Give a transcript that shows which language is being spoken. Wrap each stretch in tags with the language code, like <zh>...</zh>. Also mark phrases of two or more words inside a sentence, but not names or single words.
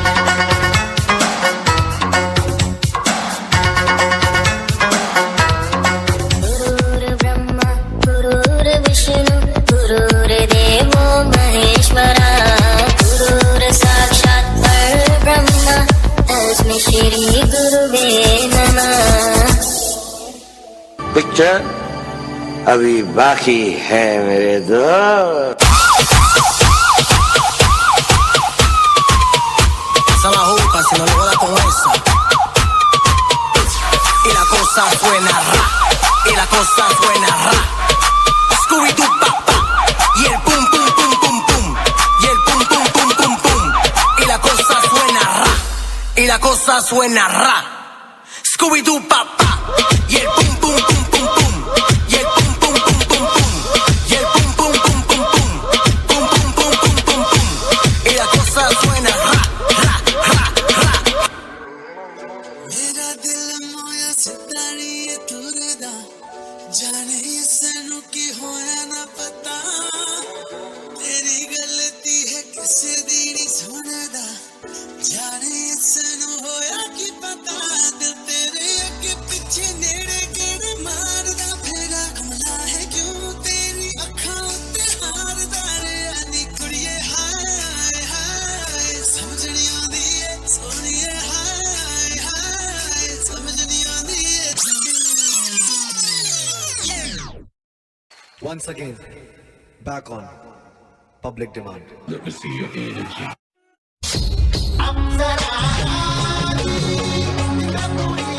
<sa>गुरुर ब्रह्मा गुरुर विष्णु गुरुर देवो महेश्वरा गुरुर साक्षात् परब्रह्म तस्मै श्री गुरुवे नमः।</sa> <hi>पिक्चर अभी बाकी है मेरे दोस्त।</hi> <es>Esa la juca, si no le voy a dar con esa. Y la cosa suena ra, y la cosa suena ra. Scooby-Doo, pa, y el pum, pum, pum, pum, pum. Y el pum, pum, pum, pum, pum. Y la cosa suena ra, y la cosa suena ra. Scooby-Doo, pa, y el pum, pum, pum, pum, pum. Y el pum, pum, pum, pum, pum. Y el pum, pum, pum, pum, pum. Pum, pum, pum, pum, pum, pum. Y la cosa suena ra.</es> <pa>ਮੇਰਾ ਦਿਲ ਮੋਯਾ ਸਿਤਾਰੀ ਤੁਰਦਾ ਜਾਣੇ ਸਾਨੂੰ ਕੀ ਹੋਯਾ ਨਾ ਪਤਾ ਤੇਰੀ ਗਲਤੀ ਹੈ ਕਿਸੇ ਦੀਨੀ ਸੁਣਦਾ ਜਾਣੇ ਸਾਨੂੰ ਹੋਯਾ ਕੀ ਪਤਾ ਦਿਲ ਤੇਰੇ ਅੱਗੇ ਪਿੱਛੇ ਨੇੜੇ ਗੇੜੇ ਮਾਰਦਾ ਫੇਰਾ ਕਮਲਾ ਹੈ ਕਿਉਂ ਤੇਰੀ ਅੱਖਾਂ ਉੱਤੇ ਹਾਰਦਾ ਰੇ ਆਣੀ ਕੁੜੀਏ ਹਾਏ ਹਾਏ ਸਮਝ ਨਹੀਂ ਆਂਦੀ ਹੈ ਸੋਣੀਏ ਹਾਏ ਹਾਏ ਸਮਝ ਨਹੀਂ ਆਂਦੀ ਹੈ।</pa> <en>Once again, back on public demand. Let me see your energy.</en>